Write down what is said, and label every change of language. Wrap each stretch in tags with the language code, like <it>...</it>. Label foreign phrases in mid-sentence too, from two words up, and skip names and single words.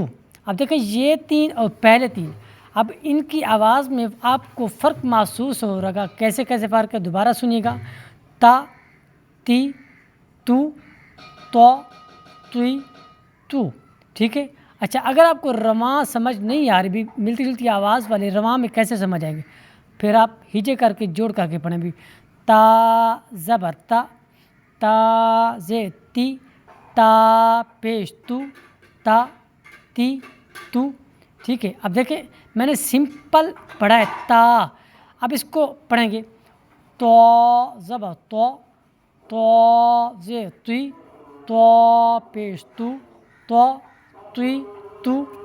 <ur>اب دیکھیں یہ 3 اور پہلے 3، اب ان کی آواز میں آپ کو فرق محسوس ہو رہا، کیسے فرق ہے، دوبارہ سنیے گا۔ تا، تی، تو، تی، تو، ٹھیک ہے۔ اچھا اگر آپ کو رواں سمجھ نہیں آ رہی بھی، ملتی جلتی آواز والے رواں میں کیسے سمجھ آئیں گے، پھر آپ ہجے کر کے جوڑ کر کے پڑھیں بھی۔ تا زبر تا، تا زیر تی، تا پیش تو، تا تی تو، ٹھیک ہے۔ اب دیکھیں میں نے سمپل پڑھا ہے تا، اب اس کو پڑھیں گے تو زبر تو، تو زیر تی، تو پیش تو، تی تو۔</ur>